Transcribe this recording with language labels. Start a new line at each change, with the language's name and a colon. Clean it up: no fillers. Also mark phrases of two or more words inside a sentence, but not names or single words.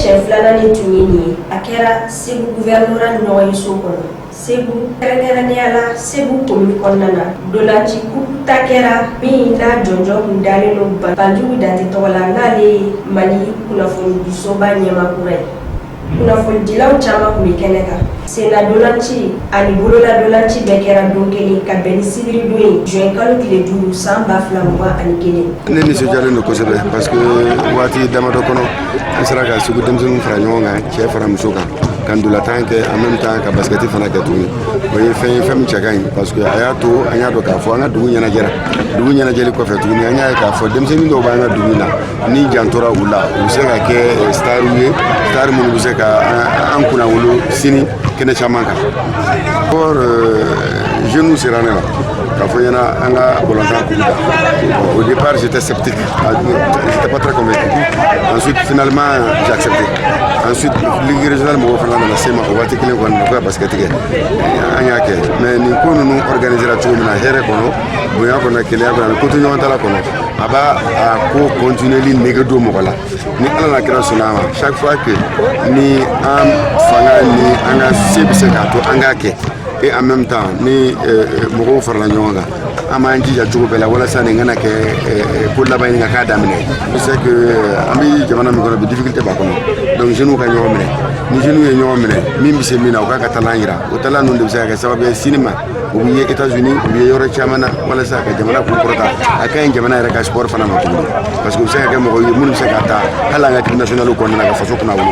Bambara: siɲɛ 2nan tun ye nin ye a kɛra Segu gouvernorat ni ɲɔgɔnyeso kɔnɔ Segu kɛrɛnkɛrɛnnenya la Segu commune kɔnɔna na dolanci kuta kɛra min n'a jɔnjɔ kun dalen don Banjugu Dante tɔgɔ la n'ale ye Mali kunnafonidisoba ɲɛmakura ye kunnafonidilaw caman kun bɛ kɛnɛ kan senna dolanci ani bolola dolanci bɛɛ kɛra don kelen ka bɛn ni sibiri don ye juin kalo tile 5 san 2021 ne nisɔndiyalen don kosɛbɛ
French: parce que
Bambara: waati damadɔ kɔnɔ an sera ka Segu denmisɛnninw fara ɲɔgɔn kan cɛ fara muso kan ka ndolantan kɛ
French: en même temps
Bambara: ka basketi fana kɛ tuguni o ye fɛn ye fɛn min cɛ ka ɲi
French: parce que
Bambara: a y'a to an y'a dɔn k'a fɔ an ka dugu ɲɛnajɛra dugu ɲɛnajɛli kɔfɛ tuguni an y'a ye k'a fɔ denmisɛnnin dɔw b'an ka dugu la ni jantora u la u bɛ se ka kɛ stariw ye star minnu bɛ se ka an kunnawolo sini kɛnɛ caman kan or jeunes sera ne la k'a fɔ ɲɛna an ka balontan kuru da
French: au départ j'étais sceptique j'étais pas très convaincu ensuite finalement j'ai accepté ensuite ligue régionale
Bambara: mɔgɔw fana nana se ma o waati kelen kɔni ko ka basket kɛ an y'a kɛ mais nin ko ninnu organisera cogo min na hɛrɛ kɔnɔ bonya kɔnɔ kelenya kɔnɔ ani ko to ɲɔgɔn ta la kɔnɔ a b'a a ko continueli nege don mɔgɔ la ni ala na kɛra sɔnna a ma
French: chaque fois que
Bambara: ni an fanga ni an ka se bɛ se k'a to an k'a kɛ
French: et en même temps
Bambara: ni mɔgɔw farala ɲɔgɔn kan an b'an jija cogo bɛɛ la walasa nin kana kɛ ko laban ɲini ka k'a daminɛ
French: je sais que
Bambara: an bɛ jamana min kɔnɔ bi difficulté b'a kɔnɔ
French: donc jeunes
Bambara: ka ɲɔgɔn minɛ ni jeunes ye ɲɔgɔn minɛ min bɛ se min na u k'a ka talan yira o talan ninnu de bɛ se ka kɛ sababu ye sini ma u bɛ ye États-Unis u bɛ ye yɔrɔ caman na walasa ka jamana kun kɔrɔta a ka ɲi jamana yɛrɛ ka sport fana ma tuguni
French: parce que
Bambara: u bɛ se ka kɛ mɔgɔw ye minnu bɛ se ka taa hali an ka
French: équipe nationale
Bambara: kɔnɔna na ka faso kunna wolo.